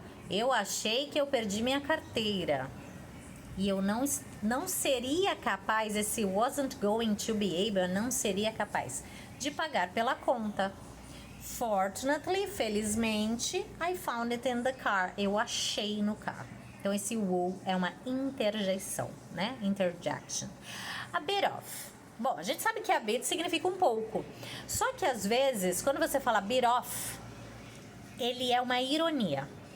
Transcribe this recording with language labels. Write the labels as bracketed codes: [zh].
[pt] Eu achei que eu perdi minha carteira. E eu não seria capaz, esse [en] wasn't going to be able, [pt] eu não seria capaz de pagar pela conta. [en] Fortunately, [pt] felizmente, [en] I found it in the car. [pt] Eu achei no carro. Então, esse é uma interjeição, né? Interjection. A bit of. Bom, a gente sabe que a bit significa um pouco. Só que, às vezes, quando você fala bit of, ele é uma ironia.